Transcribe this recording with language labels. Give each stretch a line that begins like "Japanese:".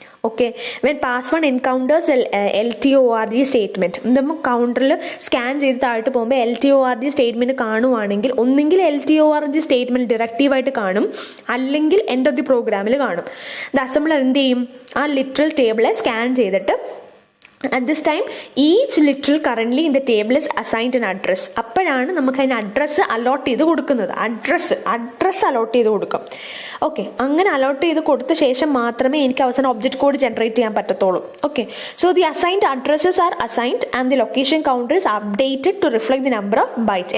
Malayalam: Okay,
English: when pass 1 encounters LTORG statement,
Malayalam: നമുക്ക് കൗണ്ടറിൽ scan ചെയ്ത് താഴോട്ട് പോകുമ്പോൾ LTORG സ്റ്റേറ്റ്മെന്റ് കാണുവാണെങ്കിൽ ഒന്നെങ്കിൽ LTORG സ്റ്റേറ്റ്മെന്റ് ഡയറക്റ്റീവായിട്ട് കാണും, അല്ലെങ്കിൽ എൻഡ് ഓഫ് ദി പ്രോഗ്രാമിൽ കാണും. ദ അസംബ്ലർ എന്ത് ചെയ്യും, ആ ലിറ്ററൽ ടേബിളെ സ്കാൻ ചെയ്തിട്ട്
English: At this time, each literal currently in the table is assigned an address.
Malayalam: അപ്പോഴാണ് നമുക്ക് അതിന് അഡ്രസ്സ് അലോട്ട് ചെയ്ത് കൊടുക്കുന്നത്. അഡ്രസ്സ് അലോട്ട് ചെയ്ത് കൊടുക്കും. ഓക്കെ, അങ്ങനെ അലോട്ട് ചെയ്ത് കൊടുത്ത ശേഷം മാത്രമേ എനിക്ക് അവസാനം ഒബ്ജക്റ്റ് കോഡ് ജനറേറ്റ് ചെയ്യാൻ പറ്റത്തുള്ളൂ.
English: Okay, so the assigned addresses are assigned and the location counter is updated to reflect the number of bytes.